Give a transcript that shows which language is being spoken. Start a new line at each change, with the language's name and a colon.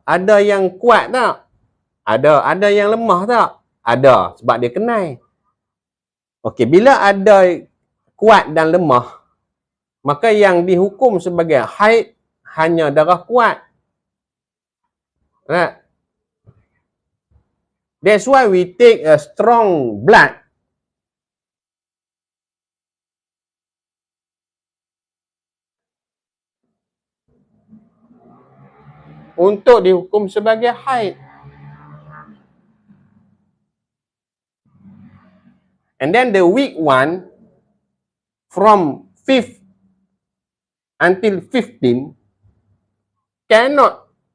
Malay: Ada yang kuat tak? Ada. Ada yang lemah tak? Ada. Sebab dia kenal. Okey, bila ada kuat dan lemah, maka yang dihukum sebagai haid hanya darah kuat.
English: That's why we take a strong blood.
Malay: Untuk dihukum sebagai haid.
English: And then the weak one, from 5th until 15, cannot.